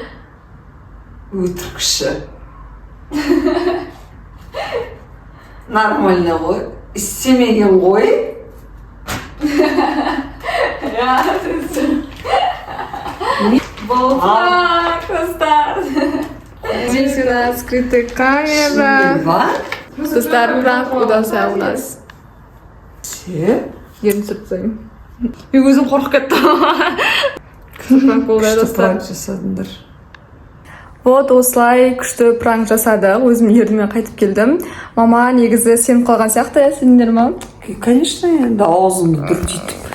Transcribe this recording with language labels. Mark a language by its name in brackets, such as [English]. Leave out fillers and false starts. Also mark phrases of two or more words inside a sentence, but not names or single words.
[Kazakh] Өтірікші. Нормально ғой. Істемеген ғой. Бұл достар. [Russian] Здесь у нас скрытая камера. Достар, пранк удался у нас. [Kazakh] Се? Ерін сұртсайым. Мен өзім қорқып кеттім. Пранк болды достар. Пранк жасадыңдар. Вот осылай күшті пранк жасадық. Өзім ерніме қайтып келдім. Мама негізі сеніп қалған сияқты, сендер ма? Конечно, енді аузымды дүрдейтіп.